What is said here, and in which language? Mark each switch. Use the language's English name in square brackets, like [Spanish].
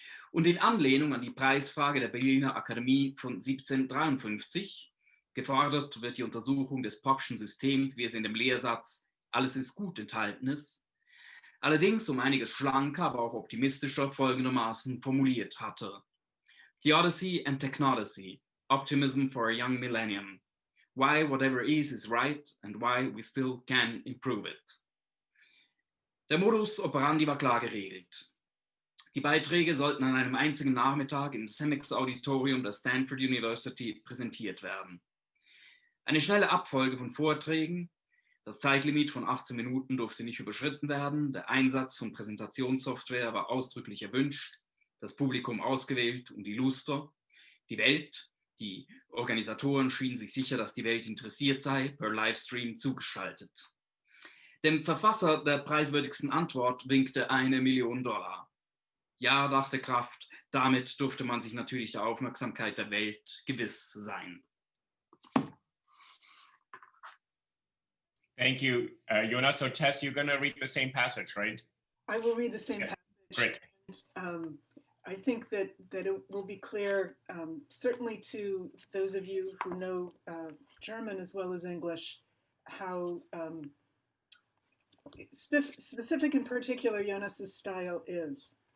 [German] Und in Anlehnung an die Preisfrage der Berliner Akademie von 1753, gefordert wird die Untersuchung des Popschen Systems, wie es in dem Lehrsatz Alles ist gut enthalten ist, allerdings um einiges schlanker, aber auch optimistischer folgendermaßen formuliert hatte. [English] The Odyssey and Technodyssey, Optimism for a Young Millennium, Why Whatever is right and why we still can improve it. [German] Der Modus operandi war klar geregelt. Die Beiträge sollten an einem einzigen Nachmittag im CEMEX-Auditorium der Stanford University präsentiert werden. Eine schnelle Abfolge von Vorträgen, das Zeitlimit von 18 Minuten durfte nicht überschritten werden, der Einsatz von Präsentationssoftware war ausdrücklich erwünscht, das Publikum ausgewählt und die Luster, die Welt, die Organisatoren schienen sich sicher, dass die Welt interessiert sei, per Livestream zugeschaltet. Dem Verfasser der preiswürdigsten Antwort winkte $1 Million. Ja, dachte Kraft, damit durfte man sich natürlich der Aufmerksamkeit der Welt gewiss sein. [English] Thank you, Jonas. So Tess, you're going to read the same passage, right? I will read the same passage. Great. I think that it will be clear, certainly to those of you who know German as well as English, how specific in particular Jonas's style is.